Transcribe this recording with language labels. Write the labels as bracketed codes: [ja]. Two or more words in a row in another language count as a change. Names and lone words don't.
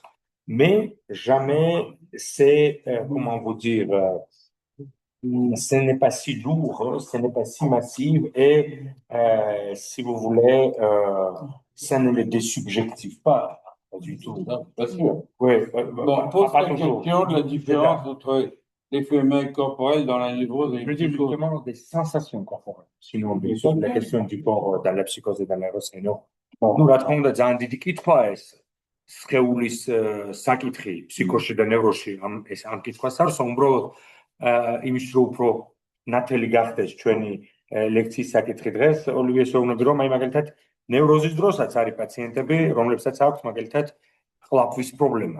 [fr] Mais jamais c'est, comment vous dire, ce n'est pas si lourd, ce n'est pas si massif et, si vous voulez, ça ne le désubjective pas. Pas du tout. Pas sûr. Oui. Bon, pose la question de la différence entre les phénomènes corporels dans la névrose et je dis justement des sensations corporelles. Sinon, bien sûr, la question du corps dans la psychose et dans la névrose, non. [ka] Ну, რა თქმა უნდა, ძალიან დიდი კითხვაა ეს. სხეულის საკითხი ფსიქოში და ნევროში ამ კითხვას არის, უბრალოდ იმის რომ უფრო ნათელი გახდეს ჩვენი ლექციის საკითხი დღეს, ოლივიეს ვეუბნები, რომ აი მაგალითად ნევროზის დროსაც არის პაციენტები, რომლებსაც აქვს მაგალითად ყლაპვის პრობლემა.